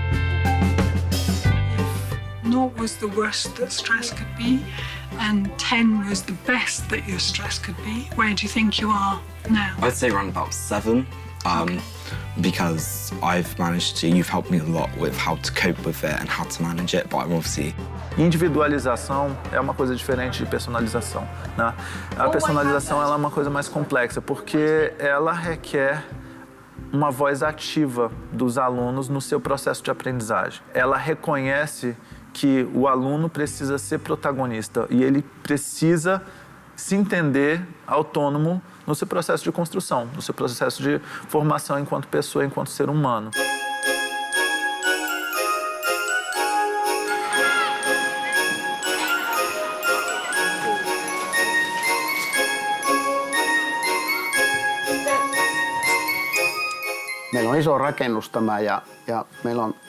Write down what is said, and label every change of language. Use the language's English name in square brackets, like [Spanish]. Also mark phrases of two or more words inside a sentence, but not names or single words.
[English] Naught was the worst that stress could be, and 10 was the best that your stress could be. Where do you think you are now? I'd say around about 7. Because you've helped me a lot with how to cope with it and how to manage it, but I'm obviously... [Portuguese] Individualização é uma coisa diferente de personalização, né? A personalização ela é uma coisa mais complexa, porque ela requer uma voz ativa dos alunos no seu processo de aprendizagem. Ela reconhece que o aluno precisa ser protagonista e ele precisa se entender autônomo no seu processo de construção, no seu processo de formação enquanto pessoa, enquanto ser humano. [Finnish] Meillä on iso rakennus tämä ja meillä on